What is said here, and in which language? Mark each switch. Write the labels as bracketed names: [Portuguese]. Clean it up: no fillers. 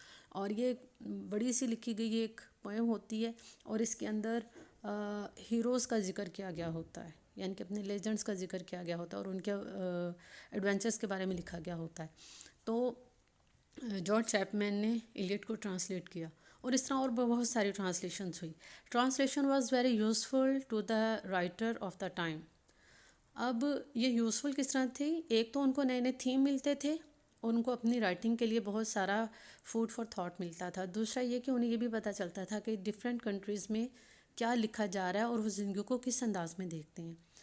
[Urdu] اور یہ بڑی سی لکھی گئی ایک پوئم ہوتی ہے, اور اس کے اندر ہیروز کا ذکر کیا گیا ہوتا ہے, یعنی کہ اپنے لیجنڈس کا ذکر کیا گیا ہوتا ہے اور ان کے ایڈونچرس کے بارے میں لکھا گیا ہوتا ہے. تو جارج چیپمین نے ایلیٹ کو ٹرانسلیٹ کیا, اور اس طرح اور بہت ساری ٹرانسلیشنز ہوئی. [English] Translation was very useful to the writer of the time. [Urdu] اب یہ یوزفل کس طرح تھی؟ ایک تو ان کو نئے نئے تھیم ملتے تھے اور ان کو اپنی رائٹنگ کے لیے بہت سارا فوڈ فار تھاٹ ملتا تھا. دوسرا یہ کہ انہیں یہ بھی پتہ چلتا تھا کہ ڈفرینٹ کنٹریز میں کیا لکھا جا رہا ہے اور وہ زندگی کو کس انداز میں دیکھتے ہیں.